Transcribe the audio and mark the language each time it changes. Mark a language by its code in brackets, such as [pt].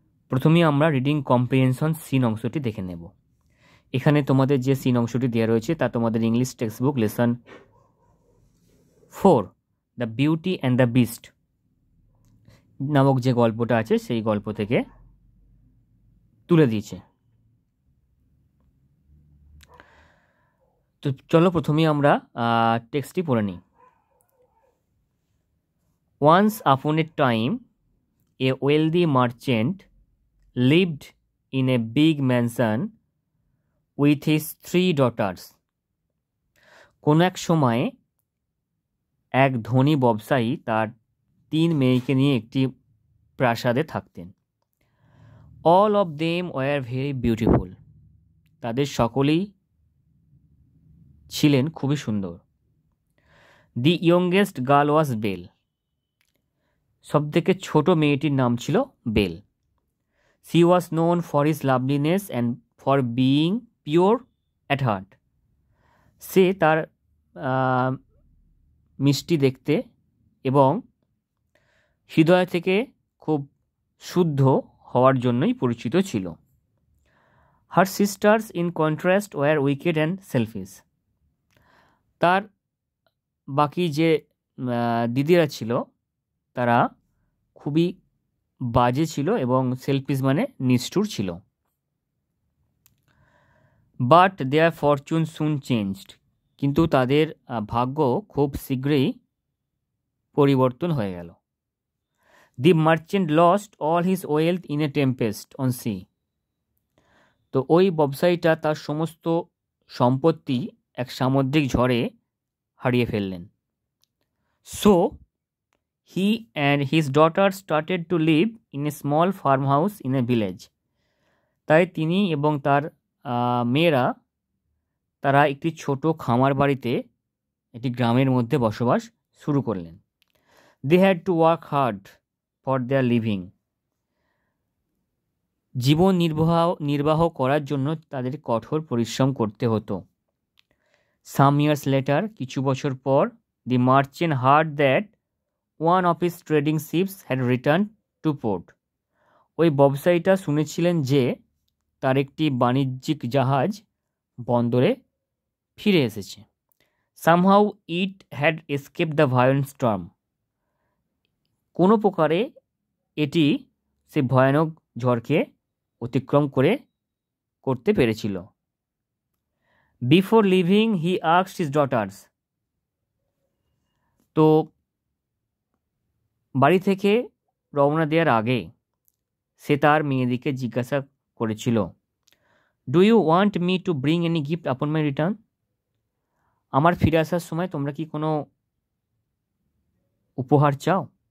[bn] প্রথমেই আমরা reading comprehension seen অংশটি দেখে নেব। এখানে তোমাদের যে সিন অংশটি দেওয়া রয়েছে তা তোমাদের English text book lesson 4 the beauty and the beast নামক যে গল্পটা আছে সেই গল্প থেকে তুলে দিয়েছে। তো চলো প্রথমেই আমরা টেক্সটটি পড়ে নিই। [en] Once upon a time, a wealthy merchant lived in a big mansion with his 3 daughters. [bn] কোন এক সময়ে এক ধনী ব্যবসায়ী তার 3 মেয়েকে নিয়ে একটি প্রাসাদে থাকতেন। [en] All of them were very beautiful. [bn] তাদের সকলেই ছিলেন খুবই সুন্দর। [en] The youngest girl was Belle. [bn] সবথেকে ছোট মেয়েটির নাম ছিল bell. [en] She was known for his loveliness and for being pure at heart. [bn] সে তার মিষ্টি দেখতে এবং হৃদয় থেকে খুব শুদ্ধ হওয়ার জন্যই পরিচিত ছিল। [en] Her sisters in contrast were wicked and selfish. [bn] তার বাকি যে দিদিরা ছিল তারা খুবই বাজে ছিল এবং সেলফিশ মানে নিষ্ঠুর ছিল। [en] but their fortune soon changed, [bn] কিন্তু তাদের ভাগ্য খুব শীঘ্রই পরিবর্তন হয়ে গেল। [en] The merchant lost all his wealth in a tempest on sea. [bn] তো ওই ব্যবসায়ীটা তার সমস্ত সম্পত্তি এক সামুদ্রিক ঝড়ে হারিয়ে ফেললেন। [en] So he and his daughter started to live in a small farmhouse in a village. [bn] তাই তিনি এবং তার মেয়েরা তারা একটি ছোট খামার বাড়িতে একটি গ্রামের মধ্যে বসবাস শুরু করলেন। [en] They had to work hard for their living. [bn] জীবন নির্বাহ করার জন্য তাদের কঠোর পরিশ্রম করতে হতো। [en] Some years later, [bn] কিছু বছর পর, [en] the merchant heard that one of his trading ships had returned to port. [bn] ওই ব্যবসায়ীটা শুনেছিলেন যে তার একটি বাণিজ্যিক জাহাজ বন্দরে ফিরে এসেছে। [en] Somehow it had escaped the violent storm. [bn] কোনো প্রকারে এটি সে ভয়ানক ঝড়কে অতিক্রম করতে পেরেছিল। [en] Before leaving, he asked his daughters. [bn] তো বাড়ি থেকে রওনা দেওয়ার আগে সে তার মেয়েদিকে জিজ্ঞাসা করেছিল, [en] Do you want me to bring any gift upon my return? [bn] আমার ফিরে আসার সময় তোমরা কি কোনো উপহার চাও?